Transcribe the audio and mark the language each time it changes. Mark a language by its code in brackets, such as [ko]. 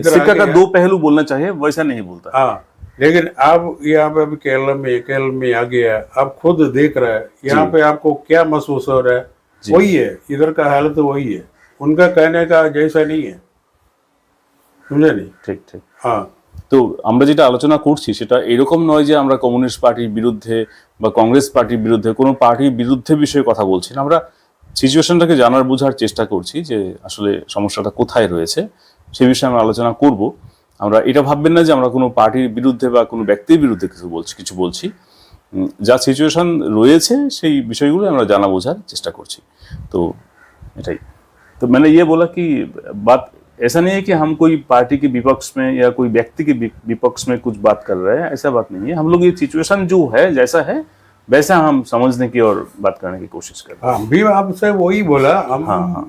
[hi] सिक्का का दो पहलू बोलना चाहिए, वैसा नहीं बोलता। हाँ, लेकिन आप यहाँ पे अभी केरल में आ गया, आप खुद देख रहे हैं यहाँ पे आपको क्या महसूस हो रहा है, वही है इधर का हालत, वही है। उनका कहने का जैसा नहीं है, समझे नहीं? [bn] ঠিক ঠিক। [hi] हाँ, [bn] তো আমরা যেটা আলোচনা করছি সেটা এরকম নয় যে আমরা কমিউনিস্ট পার্টির বিরুদ্ধে বা কংগ্রেস পার্টির বিরুদ্ধে, কোনো পার্টির বিরুদ্ধে বিষয়ে কথা বলছি না। আমরা সিচুয়েশনটাকে জানার বোঝার চেষ্টা করছি যে আসলে সমস্যাটা কোথায় রয়েছে, সে বিষয়ে আমরা আলোচনা করব। আমরা এটা ভাববেন না যে আমরা কোনো পার্টির বিরুদ্ধে বা কোনো ব্যক্তির বিরুদ্ধে কিছু বলছি। যা সিচুয়েশন রয়েছে সেই বিষয়গুলো আমরা জানা বোঝার চেষ্টা করছি। তো এটাই। [hi] तो मैंने ये बोला कि बात ऐसा नहीं है कि हम कोई पार्टी के विपक्ष में या कोई व्यक्ति के विपक्ष में कुछ बात कर रहे हैं, ऐसा बात नहीं है। हम लोग ये सिचुएशन जो है जैसा है वैसा हम समझने की और बात करने की कोशिश कर रहे हैं। हाँ, भी आपसे वही बोला।